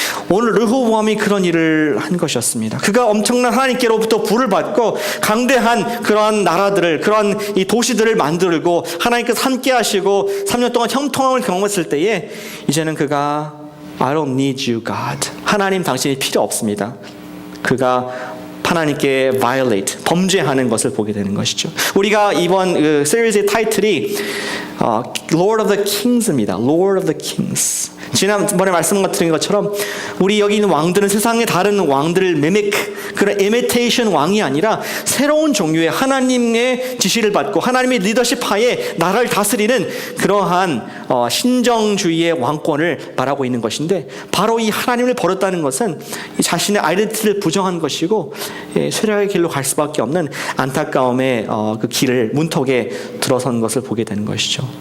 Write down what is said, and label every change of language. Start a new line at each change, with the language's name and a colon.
Korean: 오늘 르호보암이 그런 일을 한 것이었습니다. 그가 엄청난 하나님께로부터 부를 받고 강대한 그러한 나라들을, 그러한 이 도시들을 만들고 하나님께서 함께 하시고 3년 동안 형통함을 경험했을 때에 이제는 그가
English: I don't need you, God.
Korean: 하나님 당신이 필요 없습니다. 그가 하나님께 violate, 범죄하는 것을 보게 되는 것이죠. 우리가 이번 그 시리즈의 타이틀이 Lord of the Kings입니다. Lord of the Kings. 지난번에 말씀 드린 것처럼 우리 여기 있는 왕들은 세상의 다른 왕들을 그런 이미테이션 왕이 아니라 새로운 종류의 하나님의 지시를 받고 하나님의 리더십 하에 나라를 다스리는 그러한 신정주의의 왕권을 말하고 있는 것인데, 바로 이 하나님을 버렸다는 것은 자신의 아이덴티티를 부정한 것이고 쇠락의 길로 갈 수밖에 없는 안타까움의 그 길을 문턱에 들어선 것을 보게 되는 것이죠.